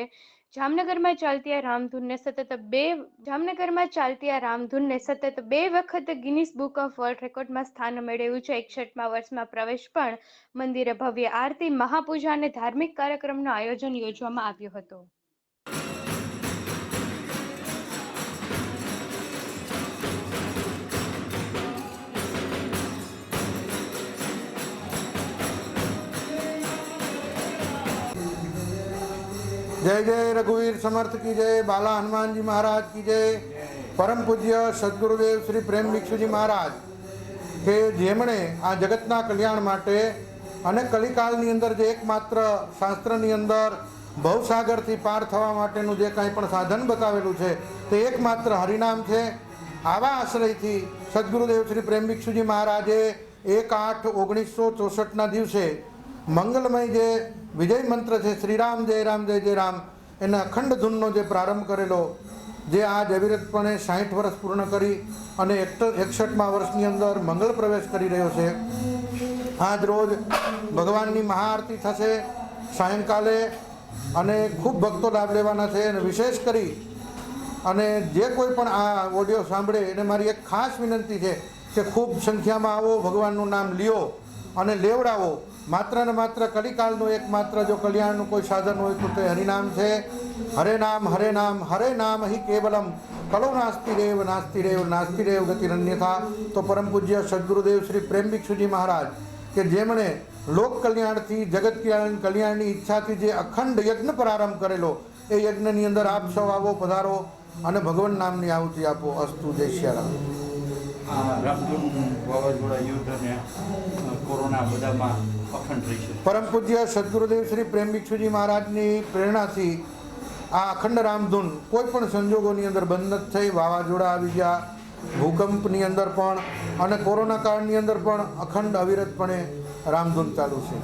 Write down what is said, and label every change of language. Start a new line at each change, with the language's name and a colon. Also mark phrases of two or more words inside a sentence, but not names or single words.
Gujarati: જામનગરમાં ચાલતી આ રામધૂનને સતત બે વખત ગિનિસ બુક ઓફ વર્લ્ડ રેકોર્ડમાં સ્થાન મેળવ્યું છે। 61મા વર્ષમાં પ્રવેશ પણ મંદિરે ભવ્ય આરતી, મહાપૂજા અને ધાર્મિક કાર્યક્રમનું આયોજન યોજવામાં આવ્યું હતું।
Hindi: जय जय रघुवीर समर्थ की जय, बाला हनुमान जी महाराज की जय।
Gujarati: પરમ પૂજ્ય સદ્ગુરુદેવ શ્રી પ્રેમ ભિક્ષુજી મહારાજ કે જેમણે આ જગતના કલ્યાણ માટે અને કલિકાલની અંદર જે એકમાત્ર શાસ્ત્રની અંદર ભવસાગરથી પાર થવા માટેનું જે કાંઈ પણ સાધન બતાવેલું છે તે એકમાત્ર હરિનામ છે। આવા આશ્રયથી સદ્ગુરુદેવ શ્રી પ્રેમ ભિક્ષુજી મહારાજે 1/8/1964 ના દિવસે મંગલમય જે વિજય મંત્ર છે શ્રીરામ જય રામ જય જય રામ એના અખંડ ધૂનનો જે પ્રારંભ કરેલો જે આજ અવિરતપણે 60 વર્ષ પૂર્ણ કરી અને 61મા વર્ષની અંદર મંગલ પ્રવેશ કરી રહ્યો છે। આજ રોજ ભગવાનની મહાઆરતી થશે સાયંકાળે અને ખૂબ ભક્તો લાભ લેવાના છે અને વિશેષ કરી અને જે કોઈ પણ આ ઑડિયો સાંભળે એને મારી એક ખાસ વિનંતી છે કે ખૂબ સંખ્યામાં આવો, ભગવાનનું નામ લિયો અને લેવડાવો। માત્ર ને માત્ર કલિકાલનું એકમાત્ર જો કલ્યાણનું કોઈ સાધન હોય તો તે હરિનામ છે।
Sanskrit: हरेर्नाम हरेर्नाम हि केवलम कलो नास्ति रेव गतिरन्यथा।
Gujarati: તો પરમ પૂજ્ય સદ્ગુરુદેવ શ્રી પ્રેમ ભિક્ષુજી મહારાજ કે જેમણે લોક કલ્યાણથી જગત કલ્યાણની ઇચ્છાથી જે અખંડ યજ્ઞ પ્રારંભ કરેલો એ યજ્ઞની અંદર આપ સૌ આવો, પધારો અને ભગવાન નામની આહુતિ આપો। અસ્તુ।
Hindi: जय श्री राम।
Gujarati: રામધૂન વાવાઝોડા યુદ્ધ અને કોરોના બધામાં અખંડ રહી છે. પરમ પૂજ્ય સદગુરુદેવ શ્રી પ્રેમ ભિક્ષુજી મહારાજની પ્રેરણાથી આ અખંડ રામધૂન કોઈ પણ સંજોગોની અંદર બંધ નથી થઈ. વાવાઝોડા આવી ગયા, ભૂકંપની અંદર પણ અને કોરોના કાળની અંદર પણ અખંડ અવિરતપણે રામધૂન ચાલુ છે.